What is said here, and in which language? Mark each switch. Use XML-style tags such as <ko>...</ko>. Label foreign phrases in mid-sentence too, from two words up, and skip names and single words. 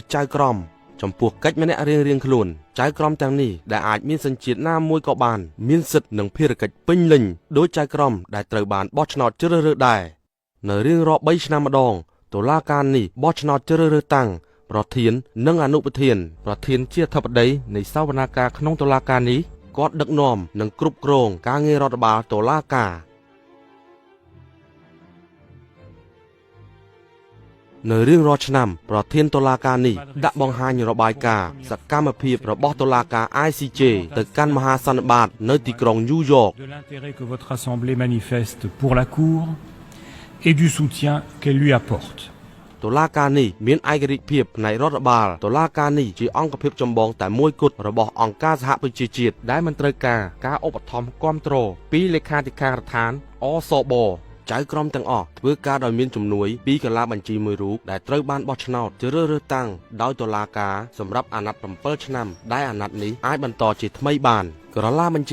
<km>ចៅក្រមចំពោះកិច្ចម្នាក់រៀងៗខ្លួនចៅក្រមទាំងនេះដែលអាចមានសញ្ជាតិណាមួយក៏បានមានសិទ្ធិនិងភារកិច្ចពេញលេញដោយចៅក្រមដែលត្រូវបានបោះឆ្នោតជ្រើសរើសដែរនៅរៀងរាល់3ឆ្នាំម្ដងតុលាការនេះបោះឆ្នោតជ្រើសរើសតាំងប្រធាននិងអនុប្រធានប្រធានជាអធិបតីនៃសវនាការក្នុងតុលាការនេះគាត់ដឹកនាំនិងគ្រប់គ្រងការងាររដ្ឋបាលតុលាការ នៅរៀងរាល់ឆ្នាំប្រធានតុលាការនេះដាក់បង្ហាញរបាយការណ៍សកម្មភាពរបស់តុលាការ ICJ ទៅកាន់មហាសន្និបាតនៅទីក្រុងញូវយ៉ក</km> <fr>De l'intérêt que votre assemblée manifeste pour la Cour et du soutien qu'elle lui apporte.</fr> <km>តុលាការនេះមានឯករាជ្យភាពផ្នែករដ្ឋបាលតុលាការនេះជាអង្គភាពចម្បងតែមួយគត់របស់អង្គការសហប្រជាជាតិដែលមិនត្រូវការឧបត្ថម្ភគាំទ្រពីលេខាធិការដ្ឋានអសបចៅក្រមទាំងអស់ធ្វើការដោយមានជំនួយពីកាឡាបញ្ជីមួយរូបដែលត្រូវបានបោះឆ្នោតជ្រើសរើសតាំងដោយតុលាការសម្រាប់អាណត្តិ7ឆ្នាំដែលអាណត្តិនេះអាចបន្តជាថ្មីបានកាឡាបញ្ជី</km>